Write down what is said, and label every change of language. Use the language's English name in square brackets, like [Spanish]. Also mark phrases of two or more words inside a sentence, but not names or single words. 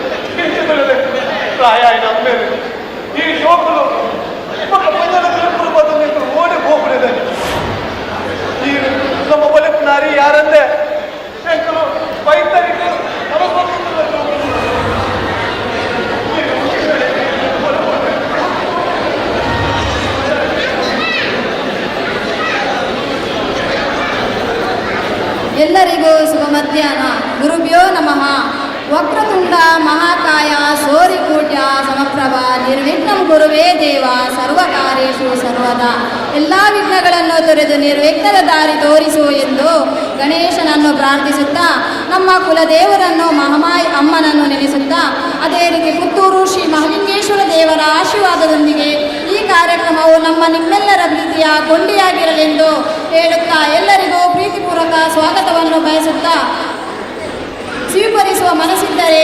[Kannada] ಪ್ರಾಯ ನಮ್ಮೇ ಈ ಶೋಕಲು ಓಡಿ ಹೋಗ್ಬಿಡಿದಲ್ಲಿ ಈ ನಮ್ಮ ಬಲೆ ನಾರಿ ಯಾರಂದೆ ವೈದ್ಯರಿಗೆ ಎಲ್ಲರಿಗೂ ಶುಭ ಮಧ್ಯಾಹ್ನ. [Sanskrit] ಗುರುಭ್ಯೋ ನಮಃ. ವಕ್ರತುಂಡ ಮಹಾಕಾಯ ಸೂರ್ಯಕೋಟ್ಯ ಸಮಪ್ರಭ ನಿರ್ವಿಘ್ನಂ ಗುರುವೇ ದೇವ ಸರ್ವಕಾರ್ಯೇಷು ಸರ್ವದಾ. [Kannada] ಎಲ್ಲ ವಿಘ್ನಗಳನ್ನು ತೊರೆದು ನಿರ್ವಿಘ್ನದ ದಾರಿ ತೋರಿಸು ಎಂದು ಗಣೇಶನನ್ನು ಪ್ರಾರ್ಥಿಸುತ್ತಾ, ನಮ್ಮ ಕುಲದೇವರನ್ನು ಮಹಾಮಾಯಿ ಅಮ್ಮನನ್ನು ನೆನೆಸುತ್ತಾ, ಅದೇ ರೀತಿ ಪುತ್ತೂರು ಶ್ರೀ ಮಹಾಲಿಂಗೇಶ್ವರ ದೇವರ ಆಶೀರ್ವಾದದೊಂದಿಗೆ ಈ ಕಾರ್ಯಕ್ರಮವು ನಿಮ್ಮೆಲ್ಲರ ಪ್ರೀತಿಯ ಕೊಂಡಿಯಾಗಿರಲೆಂದು ಹೇಳುತ್ತಾ ಎಲ್ಲರಿಗೂ ಪ್ರೀತಿಪೂರ್ವಕ ಸ್ವಾಗತವನ್ನು ಬಯಸುತ್ತಾ, ಸ್ವೀಕರಿಸುವ ಮನಸ್ಸಿದ್ದರೆ